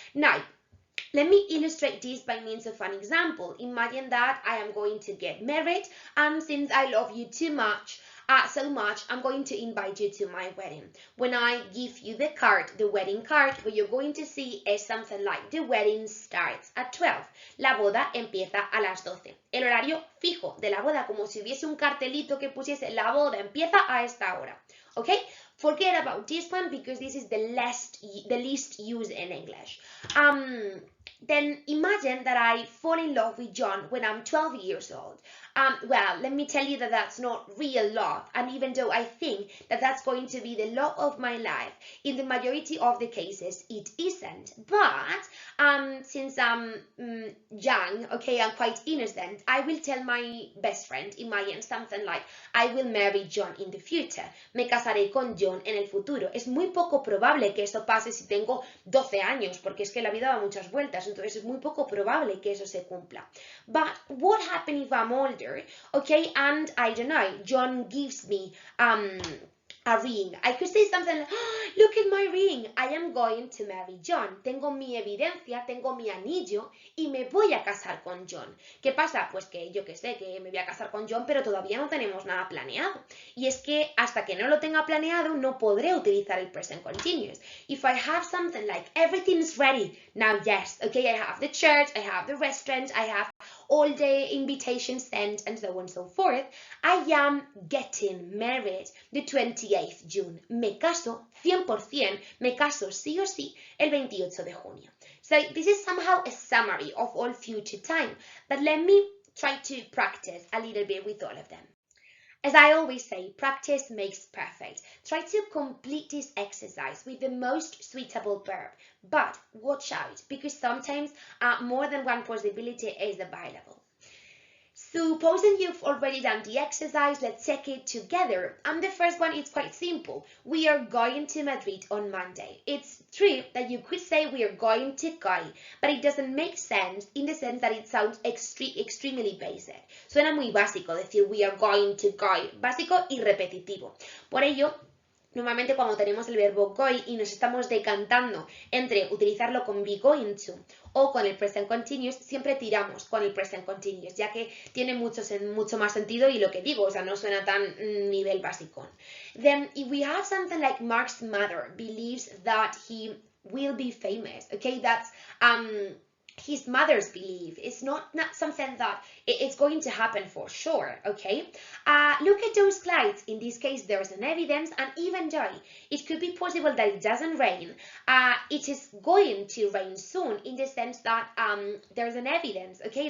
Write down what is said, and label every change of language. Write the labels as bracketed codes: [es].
[en] Now, let me illustrate this by means of an example. Imagine that I am going to get married, and since I love you so much, I'm going to invite you to my wedding. When I give you the card, the wedding card, what you're going to see is something like the wedding starts at 12. [es] La boda empieza a las 12. El horario fijo de la boda, como si hubiese un cartelito que pusiese la boda empieza a esta hora. [en] Okay? Forget about this one because this is the least used in English. Then imagine that I fall in love with John when I'm 12 years old. Well, let me tell you that that's not real love, and even though I think that that's going to be the love of my life, in the majority of the cases it isn't. But since I'm young, okay, I'm quite innocent, I will tell my best friend, imagine something like, I will marry John in the future. [es] Me casaré con John en el futuro. Es muy poco probable que eso pase si tengo 12 años, porque es que la vida da muchas vueltas, entonces es muy poco probable que eso se cumpla. [en] But what happens if I'm older? Okay, and I don't know, John gives me a ring. I could say something like, oh, look at my ring, I am going to marry John. [es] Tengo mi evidencia, tengo mi anillo y me voy a casar con John. ¿Qué pasa? Pues que yo que sé, que me voy a casar con John, pero todavía no tenemos nada planeado. Y es que hasta que no lo tenga planeado, no podré utilizar el present continuous. [en] If I have something like, everything's ready, now yes, okay, I have the church, I have the restaurant, I have all the invitations sent, and so on and so forth. I am getting married the 28th June. [es] Me caso 100%, me caso sí o sí el 28 de junio. [en] So this is somehow a summary of all future time, but let me try to practice a little bit with all of them. As I always say, practice makes perfect. Try to complete this exercise with the most suitable verb, but watch out because sometimes more than one possibility is available. Supposing you've already done the exercise, let's check it together. And the first one is quite simple. We are going to Madrid on Monday. It's true that you could say we are going to go, but it doesn't make sense in the sense that it sounds extremely basic. [es] Suena muy básico decir [en] we are going to go, [es] básico y repetitivo. Por ello, normalmente cuando tenemos el verbo go y nos estamos decantando entre utilizarlo con be going to o con el present continuous, siempre tiramos con el present continuous, ya que tiene mucho más sentido y lo que digo, o sea, no suena tan nivel básico. [en] Then, if we have something like Mark's mother believes that he will be famous, okay, that's his mother's belief. It's not something that it's going to happen for sure, okay? Look at those clouds. In this case, there's an evidence, and even though it could be possible that it doesn't rain, it is going to rain soon in the sense that there's an evidence, okay?